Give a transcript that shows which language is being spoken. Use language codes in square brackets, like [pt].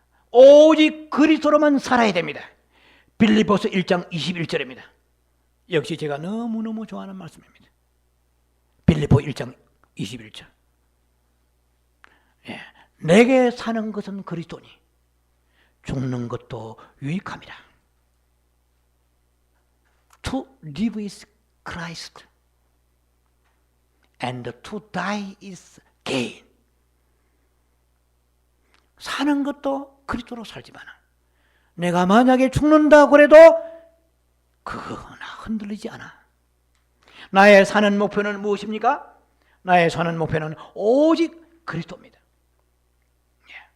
[ko] 오직 그리스도로만 살아야 됩니다. 빌립보서 1장 21절입니다. 역시 제가 너무너무 좋아하는 말씀입니다. 빌립보 1장 21절. 예, 내게 사는 것은 그리스도니 죽는 것도 유익함이라. [en] To live is Christ and to die is gain. [ko] 사는 것도 그리스도로 살지만 내가 만약에 죽는다 그래도 그거 나 흔들리지 않아. 나의 사는 목표는 무엇입니까? 나의 사는 목표는 오직 그리스도입니다. 예.